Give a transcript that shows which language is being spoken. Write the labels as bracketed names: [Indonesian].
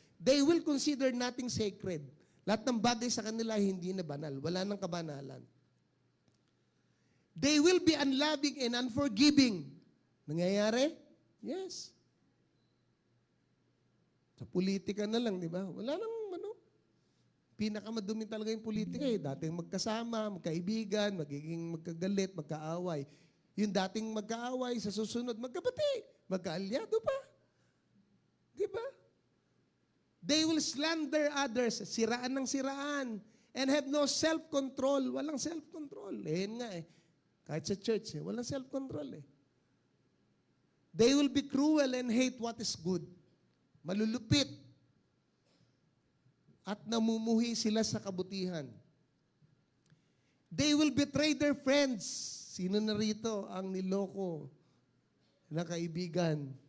[English] They will consider nothing sacred. [Filipino] Lahat ng bagay sa kanila hindi na banal. Wala nang kabanalan. [English] They will be unloving and unforgiving. [Filipino] Nangyayari? Yes. Sa politika na lang, di ba? Wala nang pinakamadumi talaga yung politika Dating magkasama, magkaibigan, magiging magkagalit, magkaaway. Yung dating magkaaway, sa susunod, magkabati, magkaalyado pa. Di ba? [English] They will slander others, [Filipino] siraan ng siraan, [English] and have no self-control. [Filipino] Walang self-control. Yan nga Kahit sa church, walang self-control [English] They will be cruel and hate what is good. [Filipino] Malulupit. At namumuhi sila sa kabutihan. [English] They will betray their friends. [Filipino] Sino na rito ang niloko na kaibigan?